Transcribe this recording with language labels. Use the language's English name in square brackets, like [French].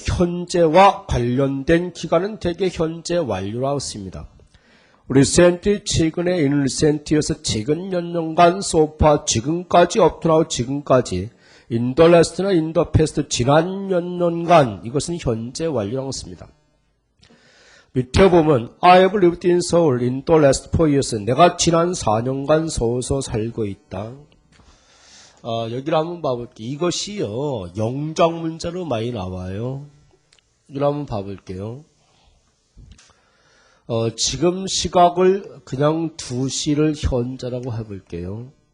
[Korean] 현재와 관련된 기간은 대개 현재 완료라고 씁니다. recent 최근에 [English] in recent [Korean] 에서 최근 몇 년간 [English] so far [Korean] 지금까지 [English] up to now [Korean] 지금까지 [English] in the last [Korean] 나 [English] in the past [Korean] 지난 몇 년간 이것은 현재 완료라고 씁니다. 밑에 보면 [English] I have lived in Seoul in the last 4 years. [Korean] 내가 지난 4년간 서울서 살고 있다. 여기를 한번 봐볼게요. 이것이요 영장 문자로 많이 나와요. 이걸 한번 봐볼게요. 지금 시각을 그냥 2시를 현재라고 해볼게요.